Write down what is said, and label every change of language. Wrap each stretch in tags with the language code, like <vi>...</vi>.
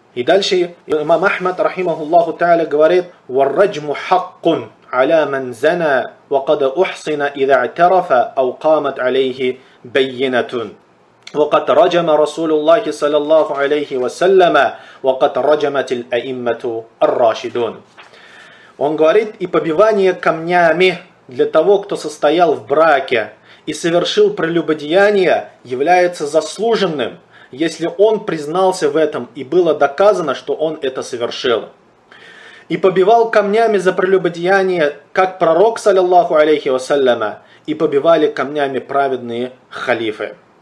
<ru>И дальше имам Ахмад, рахимаху Аллаху Та'аля, говорит:</ru> <ar>«Варраджму хаккун аля ман зана, ва када ухсина иза атарафа, ау камат алейхи байинатун». وقد رجم رسول الله صلى الله عليه وسلم وقد رجمت الأئمة الراشدون.</ar> <ru>Он говорит, и побивание камнями для того, кто состоял в браке и совершил прелюбодеяние, является заслуженным, если он признался в этом и было доказано, что он это совершил. И побивал камнями за прелюбодеяние, как пророк صلى الله عليه وسلم, и побивали камнями праведные халифы.</ru>